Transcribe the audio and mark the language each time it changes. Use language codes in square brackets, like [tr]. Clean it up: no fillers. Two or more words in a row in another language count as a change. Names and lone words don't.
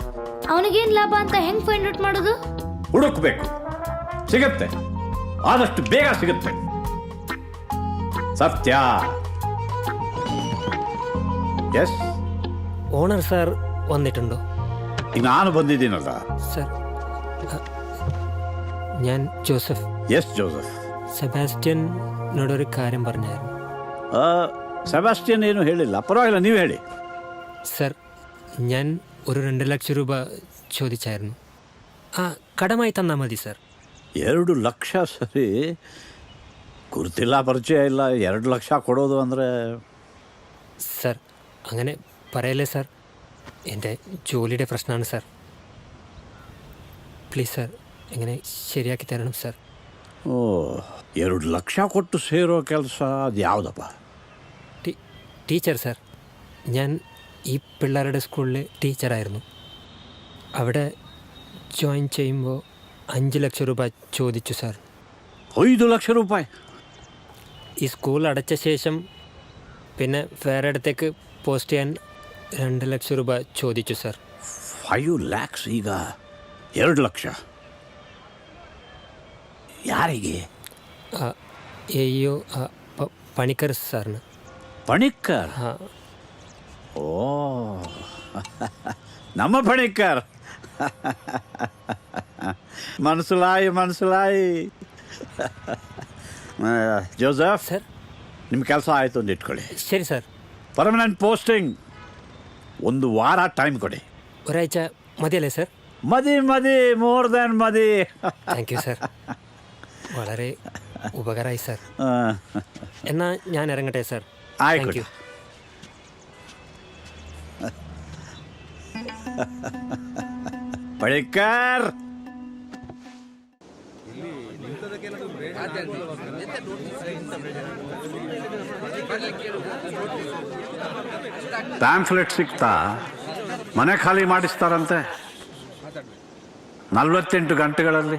[kn] ಅವನಿಗೇನು ಲಾಭ ಅಂತ. ಹೆಂಗ್ [en] find out [kn] ಮಾಡೋದು? ಹುಡುಕ್ಬೇಕು, ಸಿಗತ್ತೆ, ಆದಷ್ಟು ಬೇಗ ಸಿಗುತ್ತೆ. ಸತ್ಯ. ಎಸ್ [en] owner sir [ml] വന്നിട്ടുണ്ടോ? [kn] ನಾನು ಬಂದಿದ್ದೀನಲ್ಲ [ml] സർ, ഞാൻ ജോസഫ്. [kn] ಎಸ್ ಜೋಸಫ್. [ml] സെബാസ്റ്റ്യനോടൊരു കാര്യം പറഞ്ഞായിരുന്നു. [kn] ಸೆಬಾಸ್ಟಿಯನ್ ಏನು ಹೇಳಿಲ್ಲ, ಪರವಾಗಿಲ್ಲ, ನೀವು ಹೇಳಿ. [ml] സർ, ഞാൻ ഒരു 2 ലക്ഷം രൂപ ചോദിച്ചായിരുന്നു. കടമായി തന്നാൽ മതി സർ. [kn] 2 ಲಕ್ಷ ಸರಿ, ಗುರುತಿಲ್ಲ, ಪರಿಚಯ ಇಲ್ಲ, 2 ಲಕ್ಷ ಕೊಡೋದು ಅಂದರೆ? [ml] സർ, അങ്ങനെ പറയല്ലേ സർ, എൻ്റെ ജോലിയുടെ പ്രശ്നമാണ് സർ. [en] please sir, [ml] എങ്ങനെ ശരിയാക്കി തരണം സർ. [kn] ಓ, 2 ಲಕ್ಷ ಕೊಟ್ಟು ಸೇರೋ ಕೆಲಸ ಅದು ಯಾವುದಪ್ಪ? [en] teacher sir, [ml] ഞാൻ ഈ പിള്ളേരുടെ സ്കൂളിൽ ടീച്ചറായിരുന്നു. അവിടെ ജോയിൻ ചെയ്യുമ്പോൾ 5 ലക്ഷം രൂപ ചോദിച്ചു സാർ. [kn] 5 ಲಕ್ಷ ರೂಪಾಯಿ? [ml] ഈ സ്കൂൾ അടച്ച ശേഷം പിന്നെ വേറെ ഇടത്തേക്ക് പോസ്റ്റ് ചെയ്യാൻ 2 ലക്ഷം രൂപ ചോദിച്ചു സാർ. [kn] 5 lakhs ಈಗ 2 ಲಕ್ಷ ಯಾರಿಗೆ? [ml] അയ്യോ, പണിക്കർ സാർന. [kn] ಪಣಿಕ್ಕರ್? ಓ, ನಮ್ಮ ಪಣಿಕ್ಕರ್. [ml] ಮನಸ್ಸಲಾಯಿ. [kn] ಜೋಸಫ್ ಸರ್, ನಿಮ್ಮ ಕೆಲಸ ಆಯಿತು ಅಂತ ಇಟ್ಕೊಳ್ಳಿ. ಸರಿ ಸರ್. [en] permanent posting. [kn] 1 ವಾರ ಟೈಮ್ ಕೊಡಿ. [ml] ഒരാഴ്ച മതിയല്ലേ സർ? മതി, [en] more than [ml] മതി. [en] thank you sir, [ml] വളരെ ഉപകാരമായി സർ. എന്നാൽ ഞാൻ ഇറങ്ങട്ടെ സർ. [en] thank you. [kn] ಪಣಿಕ್ಕರ್, ಪ್ಯಾಂಫ್ಲೆಟ್ ಸಿಗ್ತಾ ಮನೆ ಖಾಲಿ ಮಾಡಿಸ್ತಾರಂತೆ 48 ಗಂಟೆಗಳಲ್ಲಿ.